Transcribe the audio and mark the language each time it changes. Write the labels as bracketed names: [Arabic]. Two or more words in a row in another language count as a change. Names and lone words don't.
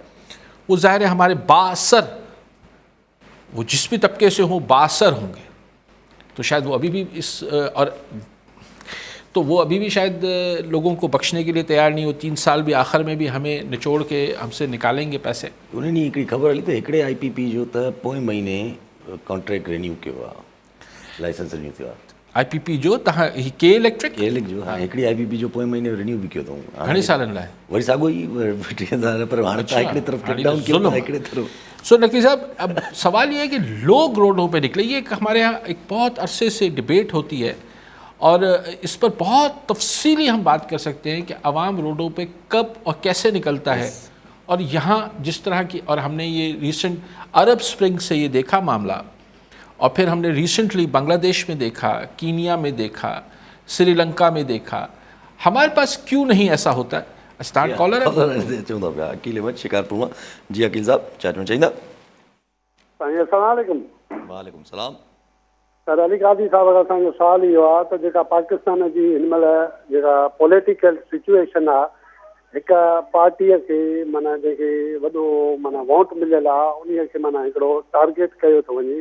[Urdu] وہ ظاہر ہے ہمارے بااثر وہ جس بھی طبقے سے ہوں بااثر ہوں گے. تو شاید وہ ابھی بھی تو وہ ابھی بھی شاید لوگوں کو بخشنے کے لیے تیار نہیں ہو. 3 سال بھی آخر میں بھی ہمیں نچوڑ کے ہم سے نکالیں گے پیسے. [Sindhi] उन्हनि हिकिड़ी ख़बर हली त हिकिड़े IPP जो त पोएं महीने [English] contract renew [Sindhi] कयो आहे, [English] license renew [Sindhi] थियो आहे. IPP जो तव्हां के इलेक्ट्रिक जो हाँ हिकिड़ी IPP जो पोएं महीने रिन्यू बि कयो अथऊं. घणे सालनि लाइ वरी साॻियो ई 3000 पर हाणे त हिकिड़े तरफ़ क्रैकडाउन कयो था हिकिड़े तरफ़. [Urdu] سو نقوی صاحب اب سوال یہ ہے کہ لوگ روڈوں پہ نکلے. یہ ہمارے یہاں ایک بہت عرصے سے ڈیبیٹ ہوتی ہے اور اس پر بہت تفصیلی ہم بات کر سکتے ہیں کہ عوام روڈوں پہ کب اور کیسے نکلتا ہے. اور یہاں جس طرح کی اور ہم نے یہ [English] recent Arab Spring [Urdu] سے یہ دیکھا معاملہ، اور پھر ہم نے ریسنٹلی بنگلہ دیش میں دیکھا، کینیا میں دیکھا، سری لنکا میں دیکھا. ہمارے پاس کیوں نہیں ایسا ہوتا. [English] start caller [Sindhi] चवंदा पिया अकील अहमद शिकारपुर मां. जी अकील साहब चैट में चाहींदा. [Arabic] السلام عليكم. وعليكم سلام. [Sindhi] सर अली कादी साहब खां असांजो सुवाल इहो आहे त जेका पाकिस्तान जी हिन महिल जेका [English] political situation [Sindhi] आहे, हिकु पार्टीअ खे माना जेके वॾो माना वोट मिलियल आहे उन खे माना हिकिड़ो टारगेट कयो थो वञे.